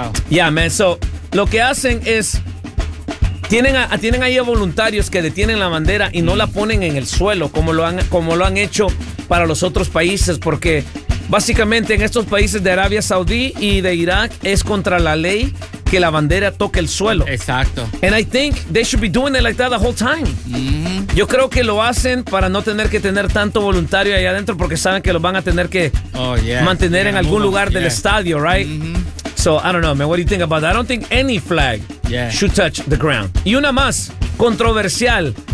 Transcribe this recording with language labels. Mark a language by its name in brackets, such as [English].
[English] Yeah, man, so, [Spanish] lo que hacen es... Tienen ahí a voluntarios que detienen la bandera y no la ponen en el suelo, como lo han hecho para los otros países, porque... Básicamente en estos países de Arabia Saudí y de Irak es contra la ley que la bandera toque el suelo. Exacto. [English] And I think they should be doing it like that the whole time. [Spanish] Yo creo que lo hacen para no tener que tener tanto voluntario ahí adentro, porque saben que lo van a tener que mantener en algún lugar del estadio, [English] right? So I don't know, man, what do you think about that? I don't think any flag should touch the ground. [Spanish] Y una más controversial.